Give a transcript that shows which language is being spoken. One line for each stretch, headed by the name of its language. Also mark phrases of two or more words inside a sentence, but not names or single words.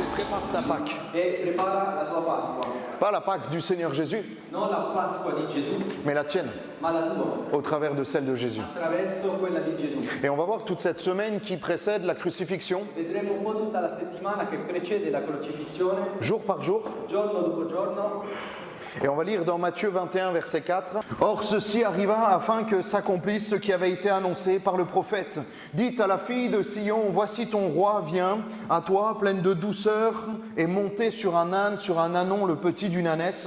French: prépare ta Pâque.
Italian: e prepara la tua Pasqua.
French: Pas la Pâque du Seigneur Jésus,
Italian: Non la Pasqua di Gesù,
French: mais la tienne,
Italian: ma la tua,
French: au travers de celle de Jésus.
Italian: attraverso quella di Gesù.
French: Et on va voir toute cette semaine qui précède la crucifixion,
Italian: Vedremo un po' tutta la settimana che precede la crocifissione,
French: jour par jour.
Italian: giorno dopo giorno,
French: Et on va lire dans Matthieu 21, verset 4. « Or ceci arriva afin que s'accomplisse ce qui avait été annoncé par le prophète. Dites à la fille de Sion, voici ton roi vient à toi, pleine de douceur, et monté sur un âne, sur un ânon, le petit d'une ânesse.